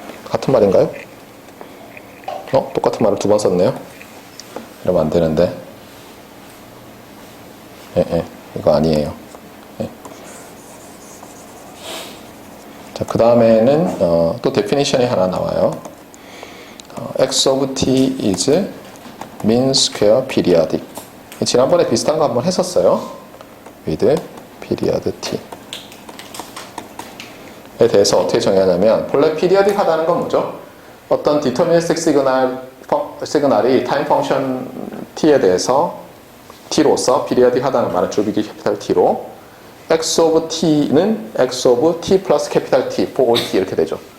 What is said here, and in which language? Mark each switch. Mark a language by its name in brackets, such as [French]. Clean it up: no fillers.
[Korean] 같은 말인가요? 똑같은 말을 두 번 썼네요. 이러면 안 되는데. 이거 아니에요. 자, 그 다음에는 또 데피니션이 하나 나와요. [English] X of T is mean square periodic. [Korean] 지난번에 비슷한 거 한번 했었어요. [English] with period T. [Korean] 대해서 어떻게 정의하냐면 본래 피리어딕하다는 건 뭐죠? 어떤 디터미니스틱 시그널이 타임 펑션 t에 대해서 t로서 피리어딕하다는 말은 줄비기 캐피탈 t로 x of t는 x of t 플러스 캐피탈 T for all t 이렇게 되죠.